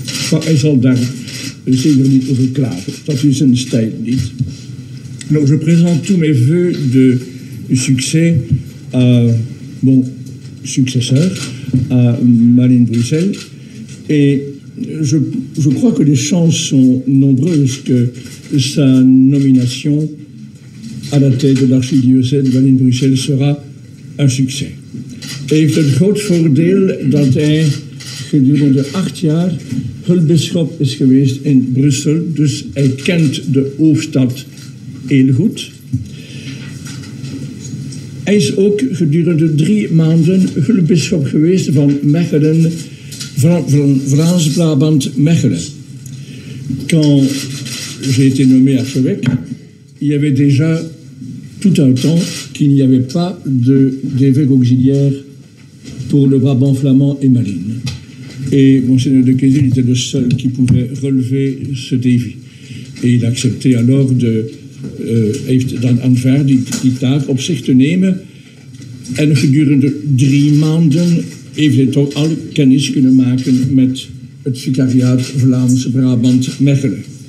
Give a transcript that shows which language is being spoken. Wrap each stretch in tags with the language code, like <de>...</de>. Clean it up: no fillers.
<nl>Maar hij zal daar zeker niet over klagen. Dat is zijn stijl niet.</nl> <fr>Donc je présente tous mes vœux de succès à mon successeur, à Malin Bruxelles. Et je crois que les chances sont nombreuses que sa nomination à la tête de l'archidiocèse de Malin Bruxelles sera un succès.</fr> <nl>Hij heeft het groot voordeel dat hij gedurende 8 jaar hulpbisschop is geweest in Brussel. Dus hij kent de hoofdstad heel goed. Hij is ook gedurende 3 maanden hulpbisschop geweest van Mechelen, van Vlaams-Brabant-Mechelen.</nl> <fr>Quand j'ai été nommé archevêque, il y avait déjà tout un temps qu'il n'y avait pas d'évêque auxiliaire pour le Brabant flamand et Malines. Et Monseigneur de Kézil était le seul qui pouvait relever ce défi. Et il acceptait alors</fr> <nl>heeft dan aanvaard die taak op zich te nemen. En gedurende 3 maanden heeft hij toch al kennis kunnen maken met het vicariaat Vlaams-Brabant-Mechelen.</nl>